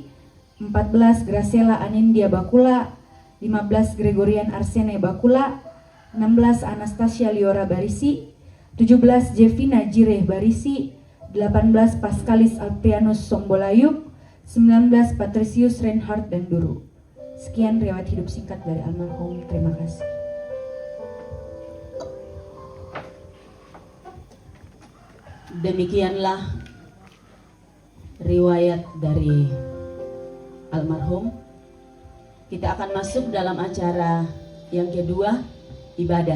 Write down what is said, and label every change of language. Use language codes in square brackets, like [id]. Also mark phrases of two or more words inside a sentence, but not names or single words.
[id] 14, Graciela Anindya Bakula. 15, Gregorian Arsene Bakula. 16, Anastasia Liora Barisi. 17, Jevina Jireh Barisi. 18, Pascalis Alprianus Sombolayub. 19, Patricius Reinhardt dan Duru. Sekian riwayat hidup singkat dari almarhum. Terima kasih. Demikianlah riwayat dari almarhum. Kita akan masuk dalam acara yang kedua, ibadah.